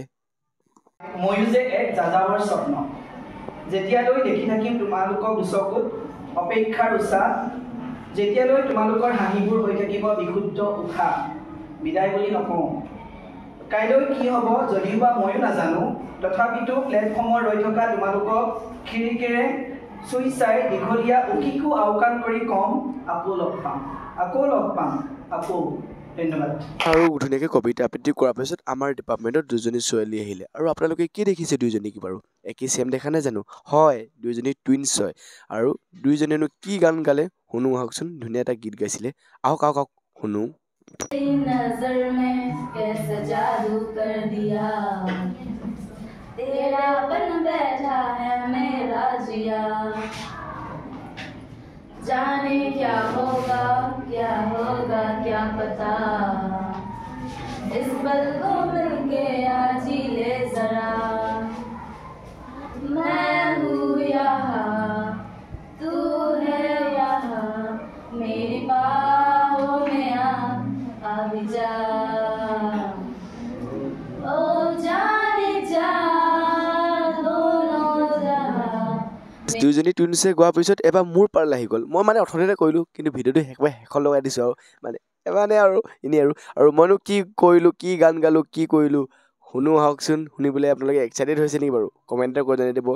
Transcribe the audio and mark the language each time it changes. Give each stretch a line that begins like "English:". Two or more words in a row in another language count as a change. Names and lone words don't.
Assamese: ময়ো যে এক যাযাবৰ স্বপ্ন যেতিয়ালৈ দেখি থাকিম তোমালোকক দুচকুত অপেক্ষাৰ উৎসাহ যেতিয়ালৈ তোমালোকৰ হাঁহিবোৰ হৈ থাকিব বিশুদ্ধ উশাহ বিদায় বুলি নকওঁ কাইলৈ কি হ'ব যদিওবা ময়ো নাজানো তথাপিতো প্লেটফৰ্মৰ ৰৈ থকা তোমালোকক খিৰিকীৰে চুই চাই দীঘলীয়া উকিকো আওকাণ কৰি কম আকৌ লগ পাম আকৌ ধন্যবাদ আৰু ধুনীয়াকৈ কবিতা আবৃত্তি কৰাৰ পিছত আমাৰ ডিপাৰ্টমেণ্টত দুজনী ছোৱালী আহিলে আৰু আপোনালোকে কি দেখিছে দুইজনী কি বাৰু একেই ছেম দেখা নাই জানো হয় দুইজনী টুইনছ হয় আৰু দুইজনীয়েনো কি গান গালে শুনো আহকচোন ধুনীয়া এটা গীত গাইছিলে আহক শুনো
Hindi: जाने क्या होगा क्या पता इस पल को मिलके आज ही ले जरा मैं हूँ यहाँ तू है यहाँ मेरी बाहों में आ भी जा ओ जाने जा
Assamese: দুইজনী টুইনছে গোৱাৰ পিছত এবাৰ মোৰ পাৰলৈ আহি গ'ল মই মানে অথনিতে কৰিলোঁ কিন্তু ভিডিঅ'টো একেবাৰে শেষত লগাই দিছোঁ আৰু মানে আৰু এনেই আৰু মইনো কি কৰিলোঁ কি গান গালোঁ কি কৰিলোঁ শুনো আহকচোন শুনিবলৈ আপোনালোকে এক্সাইটেড হৈছে নেকি বাৰু কমেণ্টে কৰি জানি দিব